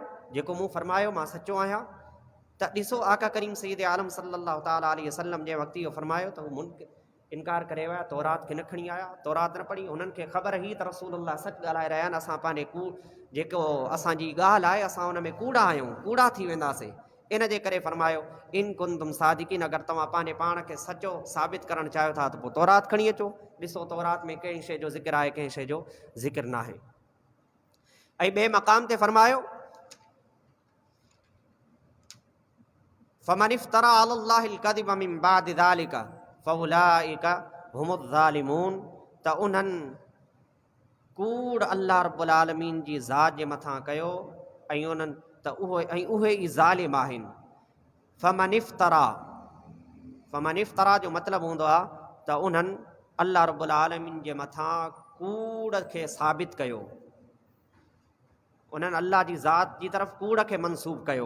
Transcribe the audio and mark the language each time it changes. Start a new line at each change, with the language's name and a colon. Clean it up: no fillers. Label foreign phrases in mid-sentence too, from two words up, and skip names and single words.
Sindhi: जेको मूं फरमायो मां सचो आहियां। त ॾिसो आका करीम सैयद आलम
Arabic: صلى الله تعالى عليه وسلم
Sindhi: जे वक़्तु इहो फरमायो त हू इनकार करे विया, तौरात खे न खणी आया, तौरात न पढ़ी। उन्हनि खे ख़बर हुई त रसूलुल्लाह सच ॻाल्हाए रहिया आहिनि, असां पंहिंजे जेको असांजी ॻाल्हि आहे असां उन में कूड़ा आहियूं, कूड़ा थी वेंदासीं। इन जे करे फरमायो
Arabic: إن كنتم صادقين,
Sindhi: अगरि तव्हां पंहिंजे पाण खे सचो साबित करणु चाहियो था त पोइ तौरात खणी अचो। ॾिसो तौरात में कंहिं शइ जो ज़िक्र आहे, कंहिं शइ जो ज़िक्र न आहे। ऐं ॿिए मक़ाम ते फरमायो
Arabic: فمن افترى على الله الكذب من بعد ذلك فأولئك هم الظالمون,
Sindhi: त उन्हनि कूड़
Arabic: الله رب العالمين
Sindhi: जी ज़ात जे मथां कयो ऐं उन्हनि त उहे ई ज़ालिम आहिनि।
Arabic: فمن افترى
Sindhi: जो मतिलबु हूंदो आहे त उन्हनि
Arabic: الله رب العالمين
Sindhi: जे मथां कूड़ खे साबित कयो, उन्हनि अल्लाह जी ज़ात जी तरफ़ कूड़ खे मनसूब कयो।